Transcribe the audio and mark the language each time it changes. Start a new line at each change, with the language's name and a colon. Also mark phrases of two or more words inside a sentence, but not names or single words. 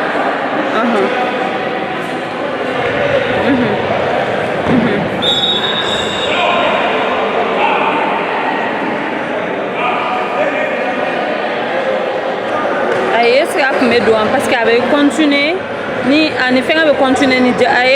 Bambara: ayi
French: est-ce que
Bambara: a tun bɛ don
French: parce que
Bambara: a bɛ continuer ni ani fɛngɛ bɛ continuer ni a ye